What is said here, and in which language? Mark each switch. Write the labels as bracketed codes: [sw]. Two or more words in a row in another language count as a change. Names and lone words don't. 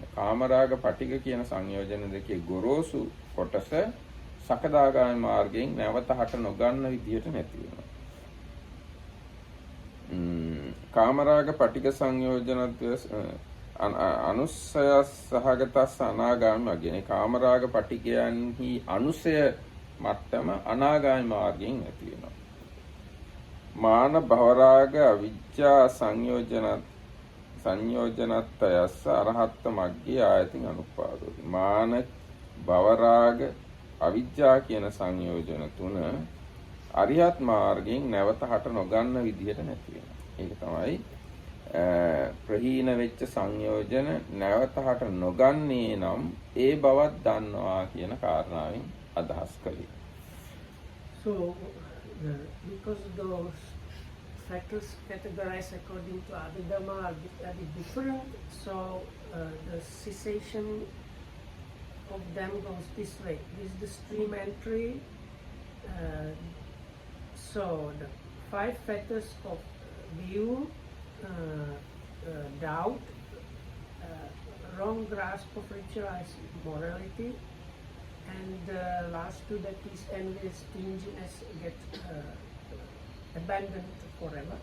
[si] කාමරාග පටික කියන සංයෝජන දෙකේ ගොරෝසු කොටස සකදාගාමි මාර්ගයෙන් නැවත හට නොගන්න විදිහට නැති වෙනවා. [pi] කාමරාග පටික සංයෝජනද්වයස්ස අනුස්සය සහගතස්ස අනාගාමි මග්ගේන. [si] කාමරාග පටිකයන්හි අනුසය මට්ටම අනාගාමි මාර්ගයෙන් නැති වෙනවා. [pi] මාන භවරාග අවිජ්ජා සංයෝජනත්තයස්ස අරහත්ත මග්ගේ ආයතින් අනුපාදෝති. [si] මාන භවරාග අවිජ්ජා කියන සංයෝජන තුන අරිහත් මාර්ගයෙන් නැවත හට නොගන්න විදිහට නැති වෙනවා. ඒක තමයි ප්‍රහීන වෙච්ච සංයෝජන නැවත හට නොගන්නේ නම් ඒ බවත් දන්නවා කියන කාරණාවෙන් අදහස් කළේ. [en] So because those factors categorized according to Abhidhamma are bit different, so the cessation of them goes this way. This is the stream entry. So the 5 factors of view, doubt, wrong grasp of ritualized morality, and the last two, that is envy, stinginess, get abandoned forever.